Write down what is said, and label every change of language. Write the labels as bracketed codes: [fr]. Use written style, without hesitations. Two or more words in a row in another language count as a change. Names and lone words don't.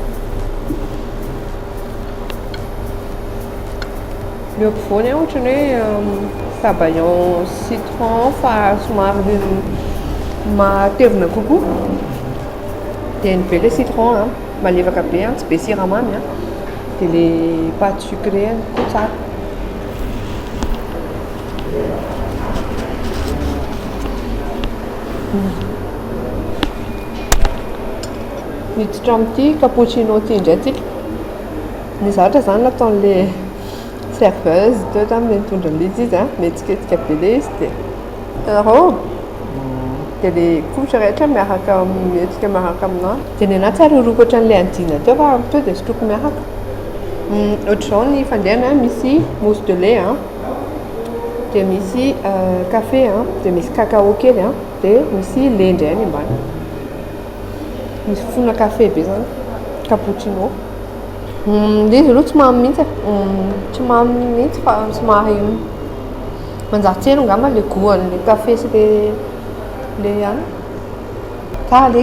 [mg] le ampovoany ohatrany hoe [fr] sabayon citron [mg] fa somary matevina kokoa dia ny be le citron malevaka be tsy be siramamy dia le [fr] pâte sucré [mg] koa tsara miditra amin'ity cappuccino ty indray tsika ny zavatra zany nataon'le serveuse teo tamin'le nitondra an'izy izy mihetsiketsika be le izy dia tarao dia le kotra rehetra miaraka mihetsika miaraka aminao dia ny anahy tsara oroko ohatran'le andina teo fa to dia sotroko miaraka ohatr'izao ny fandehana misy mousse [fr] de lait [mg] dia misy café dia misy cacao kely dia misy lait indray any ambany misy fona café be zany cappuccino le izy aloha tsy mamy mihitsy tsy mamy mihitsy fa somary manjary-tselo angamba le goût-an'le café sy le any tsara le